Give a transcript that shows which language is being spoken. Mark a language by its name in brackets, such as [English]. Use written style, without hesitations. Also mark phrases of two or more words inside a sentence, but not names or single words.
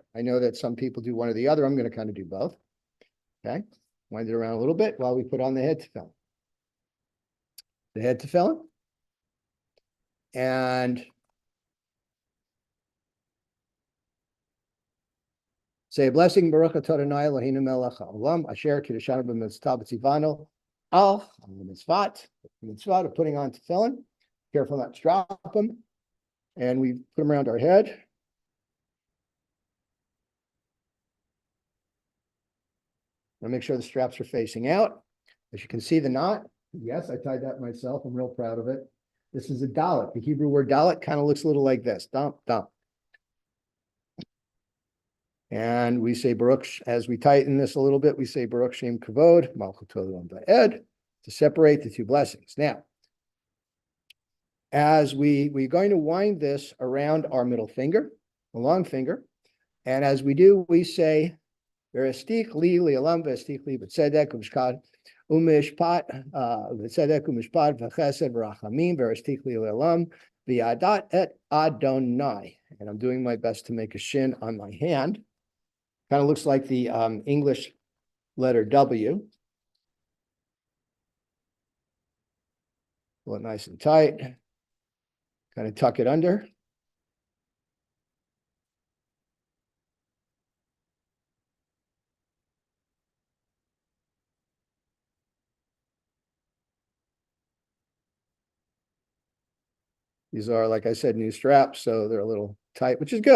[English] I know that some people do one or the other. I'm going to kind of do both. Okay. Wind it around a little bit while we put on the head tefillin. The head tefillin. And say a blessing, [Hebrew] ברוך אתה אדוני אלוהינו מלך העולם אשר קידשנו במצווה בציוונו על מצווה [English] of putting on tefillin. Careful not to drop them. And we put them around our head. I'll make sure the straps are facing out. As you can see, the knot. Yes, I tied that myself. I'm real proud of it. This is a dalet. The Hebrew word dalet kind of looks a little like this. Dump, dump. And we say Baruch, as we tighten this a little bit, we say [Hebrew] ברוך שם כבוד מלכות עולם ועד, [English] to separate the two blessings. Now, as we're going to wind this around our middle finger, the long finger, and as we do, we say, [Hebrew] וארשתיך לי לעולם וארשתיך לי בצדק ומשפט בצדק ומשפט וחסד ורחמים וארשתיך לי לעולם וידעת את אדוני. [English] And I'm doing my best to make a shin on my hand. Kind of looks like the English letter W. Pull it nice and tight. Kind of tuck it under. These are, like I said, new straps, so they're a little tight, which is good.